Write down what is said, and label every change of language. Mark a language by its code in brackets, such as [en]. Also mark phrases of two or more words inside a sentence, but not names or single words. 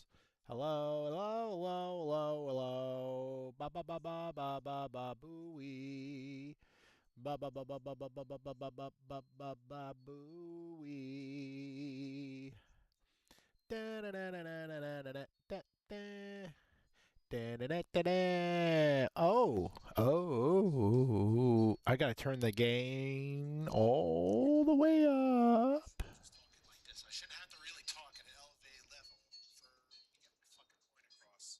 [en] Hello, hello, hello, hello, hello. Ba ba ba ba ba ba ba booey. Ba ba ba ba ba ba ba ba ba ba ba ba ba ba booey. Da da da da da da da da da da. Oh, I gotta turn the gain all the way up. I shouldn't have to really talk at an elevated level for me to get my fucking point across.